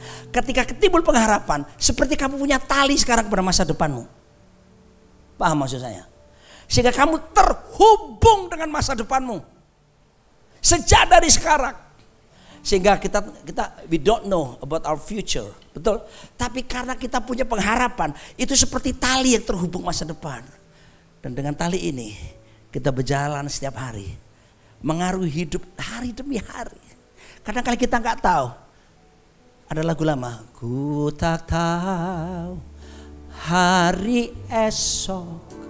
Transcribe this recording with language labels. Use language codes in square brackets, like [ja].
[id] Ketika timbul pengharapan, seperti kamu punya tali sekarang kepada masa depanmu. Paham maksud saya? Sehingga kamu terhubung dengan masa depanmu. Sejak dari sekarang. Sehingga kita [en] we don't know about our future. [id] Betul? Tapi karena kita punya pengharapan, itu seperti tali yang terhubung masa depan. Dan dengan tali ini kita berjalan setiap hari, mengaruhi hidup hari demi hari. Kadang-kadang kita nggak tahu. Ada lagu lama, ku tak tahu hari esok.